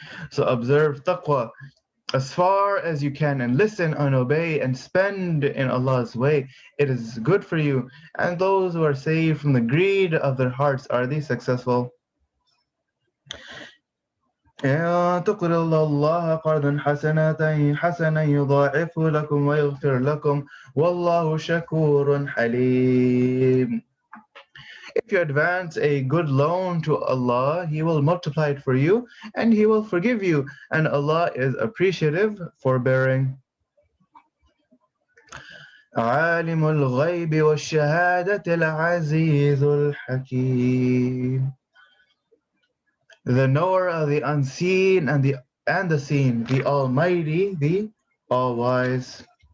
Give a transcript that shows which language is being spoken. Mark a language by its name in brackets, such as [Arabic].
[English] So observe taqwa as far as you can and listen and obey and spend in Allah's way. It is good for you, and those who are saved from the greed of their hearts are the successful. [Arabic] إن تقرضوا الله قرضا حسنا يضاعفه لكم ويغفر لكم والله شكور حليم. [English] If you advance a good loan to Allah, He will multiply it for you and He will forgive you, and Allah is appreciative, forbearing. [Arabic] عالم الغيب والشهادة العزيز الحكيم. [English] The knower of the unseen and the seen, the Almighty, the All-Wise.